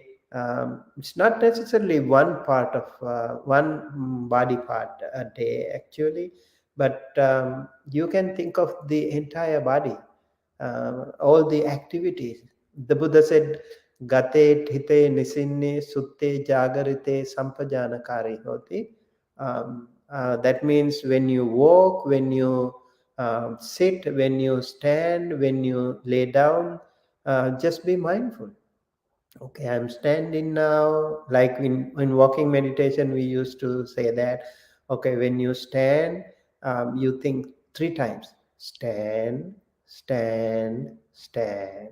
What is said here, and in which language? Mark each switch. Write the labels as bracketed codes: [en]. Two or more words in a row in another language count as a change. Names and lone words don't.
[en] It's not necessarily one part of one body part a day actually, but you can think of the entire body, all the activities The Buddha said, [pi] Gate hite nisinne sutte jagarite sampajanakari hoti. [en] That means when you walk, when you sit, when you stand, when you lay down, just be mindful. Okay, I'm standing now. Like in walking meditation, we used to say that, okay, when you stand, you think three times: stand, stand, stand.